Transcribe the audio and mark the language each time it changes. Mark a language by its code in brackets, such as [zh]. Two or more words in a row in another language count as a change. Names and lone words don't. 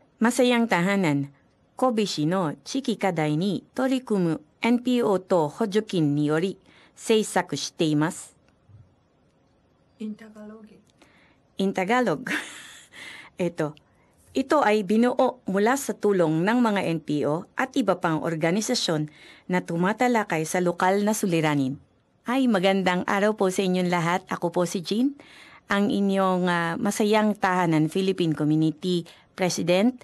[tl] Masayang tahanan, [ja] Kobe市の地域課題に取り組む NPO と補助金により制作しています。 [en] In Tagalog. In Tagalog. [tl] Ito ay binuo mula sa tulong ng mga NPO at iba pang organisasyon na tumatalakay sa lokal na suliranin. Ay, magandang araw po sa inyong lahat. Ako po si Jean, ang inyong Masayang Tahanan Philippine Community President.